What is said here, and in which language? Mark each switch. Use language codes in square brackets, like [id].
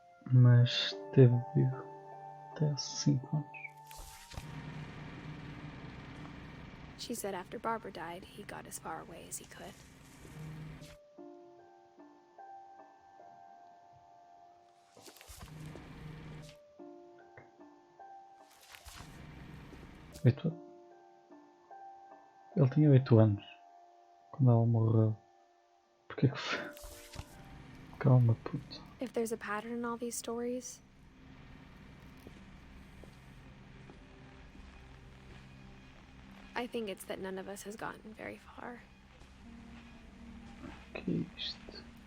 [pt] Mas esteve vivo até 5 anos. [en] She said after Barbara died, he got as far away as he could. [pt] Ele tinha 8 anos quando ela morreu. Porquê que foi? Calma, puto. [en] If there's a pattern in all these stories, I think it's that none of us has gotten very far. [pt] Que é isto?